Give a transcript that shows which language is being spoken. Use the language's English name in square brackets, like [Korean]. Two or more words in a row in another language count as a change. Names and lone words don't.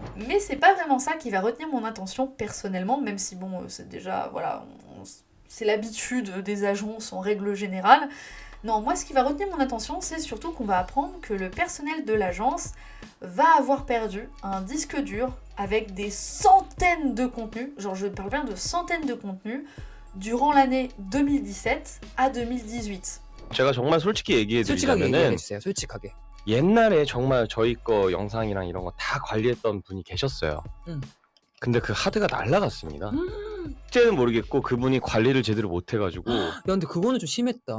[French] Mais c'est pas vraiment ça qui va retenir mon attention personnellement, même si bon, c'est déjà, voilà, c'est l'habitude des agences en règle générale. Non, moi ce qui va retenir mon attention, c'est surtout qu'on va apprendre que le personnel de l'agence va avoir perdu un disque dur avec des centaines de contenus, genre je parle bien de centaines de contenus, durant l'année 2017 à 2018. [Korean] 제가 정말 솔직히 얘기해드리자면은 솔직하게. 옛날에 정말 저희 거 영상이랑 이런 거 다 관리했던 분이 계셨어요. 근데 그 하드가 날라갔습니다. 이제는 모르겠고 그분이 관리를 제대로 못 해가지고 야, 근데 그거는 좀 심했다.